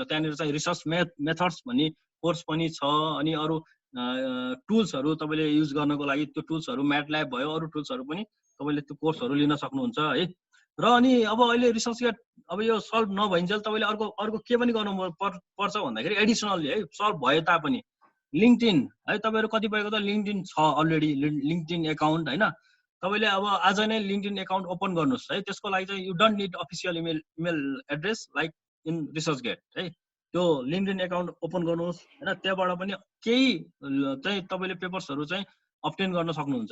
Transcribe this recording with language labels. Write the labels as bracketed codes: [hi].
[ne] त्यहाँनिर चाहिँ research methods भन्ने कोर्स पनि छ। अनि अरु टुल्सहरू तपाईले युज गर्नको लागि त्यो टुल्सहरू म्याटल्याब भयो, अरु टुल्सहरू पनि तपाईले त्यो कोर्सहरू लिन सक्नुहुन्छ है। र अनि अब अहिले रिसर्च गेट अब यो सल्भ नभइन्जेल तपाईले अर्को के पनि गर्नु पर्छ भन्दाखेरि एडिसनली है, सल्भ भयो तापनि लिंक्डइन है, तपाईहरु कतिपयको त लिंक्डइन छ अलरेडी, लिंक्डइन एकाउन्ट हैन। तपाईले अब आज नै लिंक्डइन एकाउन्ट ओपन गर्नुस् है। त्यसको लागि चाहिँ [en] you don't need official email address like in ResearchGate [ne] है। त्यो लिंक्डइन एकाउन्ट ओपन गर्नुस् हैन, त्यहाँबाट पनि केही चाहिँ तपाईले पेपर्सहरू चाहिँ अब्टेन गर्न सक्नुहुन्छ।